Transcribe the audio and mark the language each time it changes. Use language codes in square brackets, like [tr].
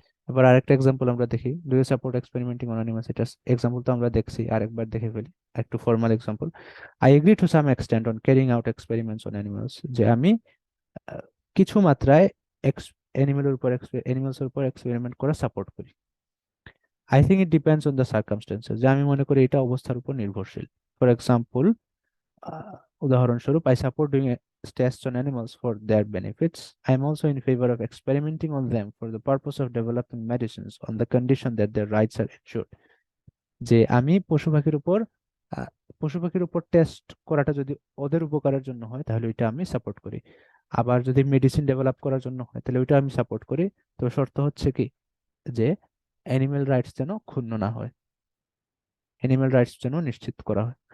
[bn] এবার আরেকটা এক্সাম্পল আমরা দেখি, [en] do you support experimenting on animals, [bn] এটা এক্সাম্পল তো আমরা দেখছি, আরেকবার দেখে ফেলি একটু formal example. [en] I agree to some extent on carrying out experiments on animals, [bn] যে আমি আহ, কিছু মাত্রায় অ্যানিমালস এর উপর এক্সপেরিমেন্ট করা সাপোর্ট করি। [en] I think it depends on the circumstances, [bn] যে আমি মনে করি এটা অবস্থার উপর নির্ভরশীল। [en] For example, uh, উদাহরণস্বরূপ, I support doing tests on animals for their benefits. I am also in favor of experimenting on them for the purpose of developing medicines on the condition that their rights are ensured. [bn] যে আমি আহ, পশু পাখির উপর test করাটা যদি ওদের উপকারের জন্য হয়, তাহলে ওইটা আমি সাপোর্ট করি। আবার যদি মেডিসিন ডেভেলপ করার জন্য হয়, তাহলে ওইটা আমি সাপোর্ট করি। তো শর্ত হচ্ছে কি, যে অ্যানিমেল রাইটস যেন ক্ষুণ্ণ না হয়, অ্যানিমাল রাইটস যেন নিশ্চিত করা হয়।